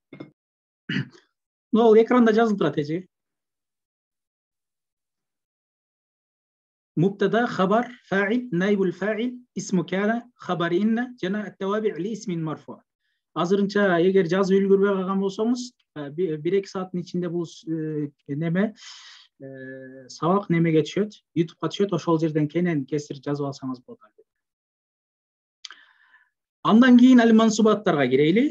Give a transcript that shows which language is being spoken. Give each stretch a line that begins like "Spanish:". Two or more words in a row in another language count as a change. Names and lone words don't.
Kyrgyz: Бул экранда жазылып турат эже.
Arabic: مبتدأ، خبر، فاعل، نائب الفاعل، اسم كان، خبر إن، جاء التوابع لاسم مرفوع.
Kyrgyz: Азырынча эгер жазып үлгүрбөй калган болсоңуз, 1-2 сааттын ичинде бул неме сабак немеге түшөт, YouTube'га түшөт, ошол жерден кенен кесир жазып алсаңыз болот. Андан кийин ал-мансубаттарга кирейли.